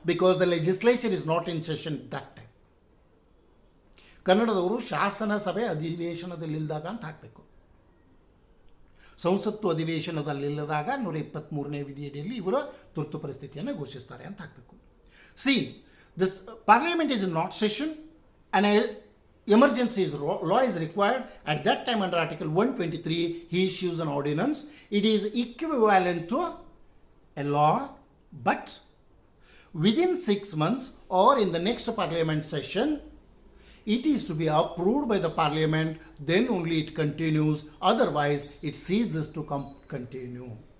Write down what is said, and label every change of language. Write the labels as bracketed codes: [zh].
[en] Because the legislature is not in session that time. [kn] ಕನ್ನಡದವರು ಶಾಸನ ಸಭೆ ಅಧಿವೇಶನದಲ್ಲಿಲ್ಲದಾಗ ಅಂತ ಹಾಕಬೇಕು. ಸಂಸತ್ತು ಅಧಿವೇಶನದಲ್ಲಿಲ್ಲದಾಗ 123ನೇ ವಿಧಿಯಡಿಯಲ್ಲಿ ಇವರು ತುರ್ತು ಪರಿಸ್ಥಿತಿಯನ್ನು ಘೋಷಿಸ್ತಾರೆ ಅಂತ ಹಾಕಬೇಕು. [en] See, this parliament is not session and emergency law is required. At that time, under Article 123, he issues an ordinance. It is equivalent to a law, but within 6 months or in the next parliament session, it is to be approved by the parliament, then only it continues, otherwise it ceases to continue.